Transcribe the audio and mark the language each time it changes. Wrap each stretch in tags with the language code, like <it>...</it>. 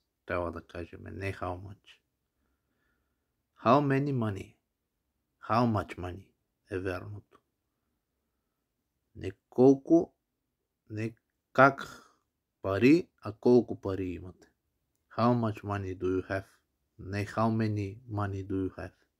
<bg>Трябва да кажем, не how much.</bg> <en>How many money? How much money</en> <bg>е вярното. Не колко, не как пари, а колко пари имате.</bg> <en>How much money do you have? Не how many money do you have?</en>